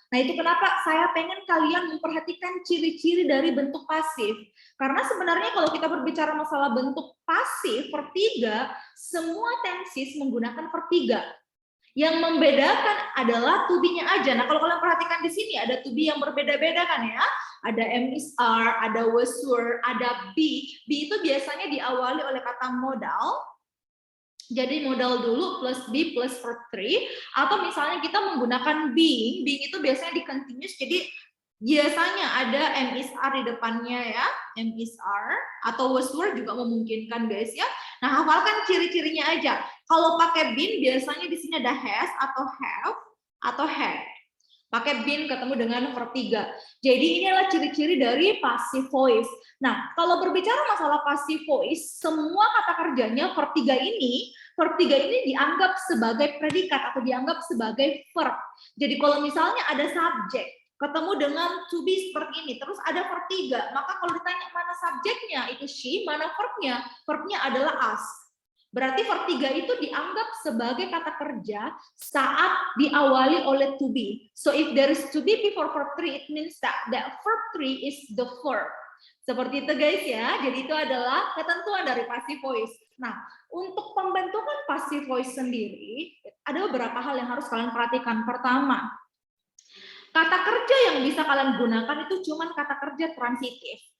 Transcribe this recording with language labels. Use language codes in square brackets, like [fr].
[id] Nah, itu kenapa saya pengen kalian memperhatikan ciri-ciri dari bentuk pasif. Karena sebenarnya kalau kita berbicara masalah bentuk pasif, verb 3, semua tenses menggunakan verb 3. Yang membedakan adalah to be-nya aja. Nah, kalau kalian perhatikan di sini ada to be yang berbeda-beda kan ya. Ada am is are, ada was were, ada be. Be itu biasanya diawali oleh kata modal. Jadi modal dulu plus be plus verb 3. Atau misalnya kita menggunakan being. Being itu biasanya di continuous. Jadi biasanya ada am is are di depannya ya. Am is are. Atau was were juga memungkinkan guys ya. Nah, hafalkan ciri-cirinya aja. Kalau pakai been, biasanya di sini ada has atau have atau had. Pakai been ketemu dengan verb 3. Jadi inilah ciri-ciri dari passive voice. Nah, kalau berbicara masalah passive voice, semua kata kerjanya verb 3 ini dianggap sebagai predikat atau dianggap sebagai verb. Jadi kalau misalnya ada subjek, ketemu dengan to be seperti ini, terus ada verb 3, maka kalau ditanya mana subjeknya, itu she, mana verbnya? Verbnya adalah us. Berarti verb 3 itu dianggap sebagai kata kerja saat diawali oleh to be. [en] So if there is to be before verb 3, it means that verb 3 is the verb. [id] Seperti itu guys ya, jadi itu adalah ketentuan dari passive voice. Nah, untuk pembentukan passive voice sendiri, ada beberapa hal yang harus kalian perhatikan. Pertama, kata kerja yang bisa kalian gunakan itu cuma kata kerja transitif.